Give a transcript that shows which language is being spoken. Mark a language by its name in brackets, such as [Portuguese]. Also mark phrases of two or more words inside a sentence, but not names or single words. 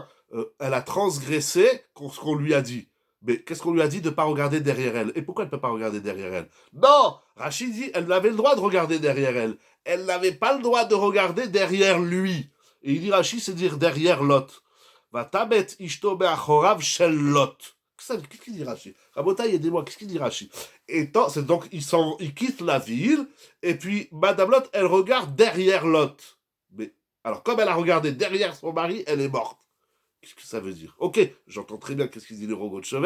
[French] Elle a transgressé ce qu'on lui a dit. Mais qu'est-ce qu'on lui a dit de ne pas regarder derrière elle? Et pourquoi elle ne peut pas regarder derrière elle? Non! Rachid dit, elle avait le droit de regarder derrière elle. Elle n'avait pas le droit de regarder derrière lui. Et il dit, Rachid, c'est dire derrière Lot. [Hebrew] ו תבט אשתו מאחריו של לוט. [French] Qu'est-ce qu'il dit Rachid? Rabotaï, aidez-moi, qu'est-ce qu'il dit Rachid? Et c'est donc, ils quittent la ville, et puis Madame Lot, elle regarde derrière Lot. Mais, alors, comme elle a regardé derrière son mari, elle est morte. Qu'est-ce que ça veut dire? Ok, j'entends très bien qu'est-ce qu'il dit le Rogot Shover.